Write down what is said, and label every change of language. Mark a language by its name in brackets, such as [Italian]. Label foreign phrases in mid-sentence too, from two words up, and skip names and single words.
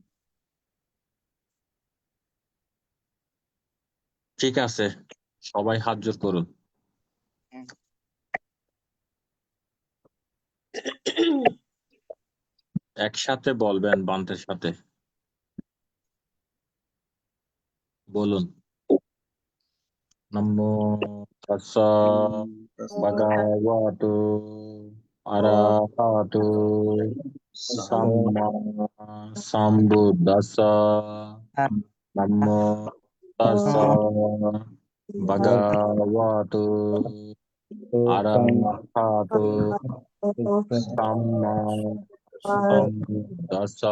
[Bangla] ঠিক আছে, সবাই হাত জোড় করুন, একসাথে বলবেন বান্তের সাথে, বলুন। [Pali] নমো তাস্সা ভগবতু আরহাতু সাম্মা সাম্বুদ্দাসা। নমো তাস্সা ভগবতু আরহাতু সাম্মা সাম্বুদ্দাসা।